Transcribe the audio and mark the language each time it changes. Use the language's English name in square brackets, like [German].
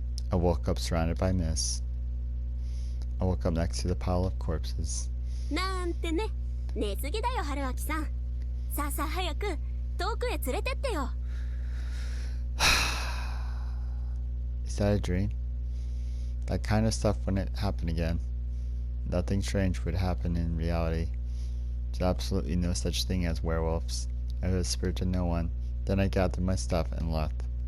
[English] I woke up surrounded by mist. I woke up next to the pile of corpses. [Japanese] なんてね。寝すぎだよ、春秋さん。さあさあ早く遠くへ連れてってよ。 [English] Is that a dream? That kind of stuff wouldn't happen again. Nothing strange would happen in reality. There's absolutely no such thing as werewolves. I whispered to no one. Then I gathered my stuff and left.